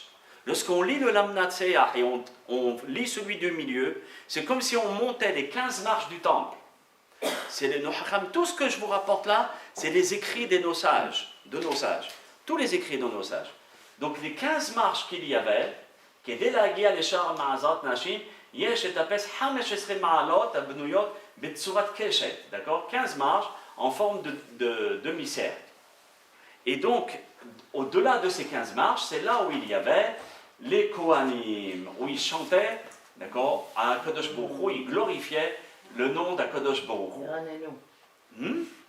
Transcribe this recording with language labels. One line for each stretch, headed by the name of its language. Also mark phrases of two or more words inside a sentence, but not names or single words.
French: Lorsqu'on lit le Lamnatsea et on lit celui du milieu, c'est comme si on montait les 15 marches du temple. C'est les Nohacham. Tout ce que je vous rapporte là, c'est les écrits de nos sages. Tous les écrits de nos sages. Donc les 15 marches qu'il y avait,
Hebrew: כדי להגיע לשער מעזרת נשים, יש לטפס 15 מעלות הבנויות בצורת קשת,
French: d'accord? 15 marches en forme de demi-cercle. Et donc, au-delà de ces 15 marches, c'est là où il y avait les Kohanim, où ils chantaient, d'accord, à
Hebrew: הקדוש ברוך הוא,
French: ils glorifiaient le nom d'
Hebrew: הקדוש ברוך הוא.